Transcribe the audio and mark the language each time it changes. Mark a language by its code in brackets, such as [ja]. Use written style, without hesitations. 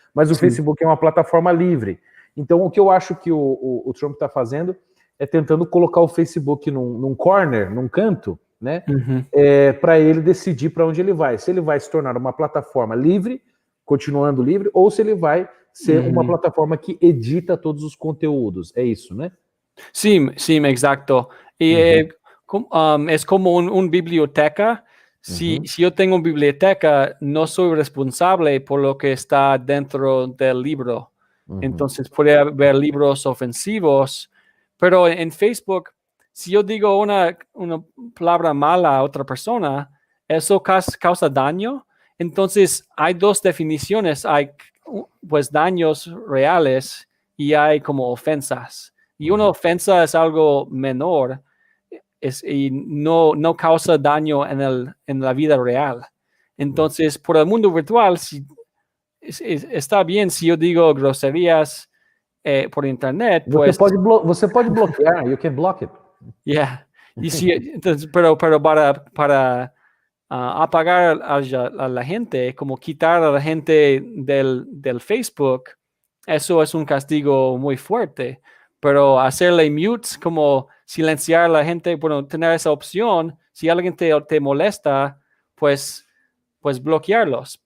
[pt] Mas o Facebook é uma plataforma livre. Então, o que eu acho que o Trump está fazendo é tentando colocar o Facebook num corner, num canto, né, para ele decidir para onde ele vai. Se ele vai se tornar uma plataforma livre, continuando livre, ou se ele vai ser uma plataforma que edita todos os conteúdos. É isso, né? [es] Sí, exacto. Y es como una biblioteca. Si yo tengo una biblioteca, no soy responsable por lo que está dentro del libro. Entonces puede haber libros ofensivos, pero en Facebook, si yo digo una palabra mala a otra persona, eso causa daño. Entonces hay dos definiciones, hay pues daños reales y hay como ofensas. Y una ofensa es algo menor y no causa daño en la vida real. Entonces, por el mundo virtual, está bien si yo digo groserías por internet. Pues, [pt] você pode bloquear, [en] you can block it. Yeah. [es] Y entonces, pero para apagar a la gente, como quitar a la gente del Facebook, eso es un castigo muy fuerte. Pero hacerle mute, como silenciar a la gente, bueno, tener esa opción, si alguien te molesta, pues bloquearlos.